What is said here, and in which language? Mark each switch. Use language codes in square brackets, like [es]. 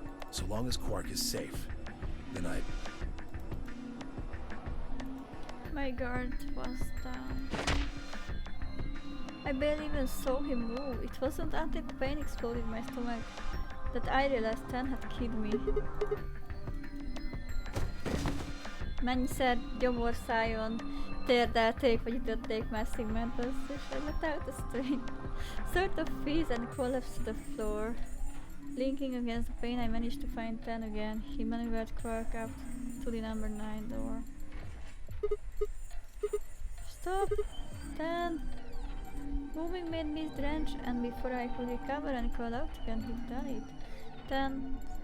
[en] So long as Quark is safe, then My guard was down. I barely even saw him move. It wasn't until pain exploded in my stomach that I realized 10 had killed me. [hu] Mennyiszer gyomorszájon térdelték vagy ütötték már Sigmantus, és [en] I let out a strange sort of freeze and collapsed to the floor. Blinking against the pain, I managed to find 10 again. He maneuvered Quark up to the number 9 door. Stop! 10! Moving made me drench, and before I could recover and call out again, he'd done it. 10.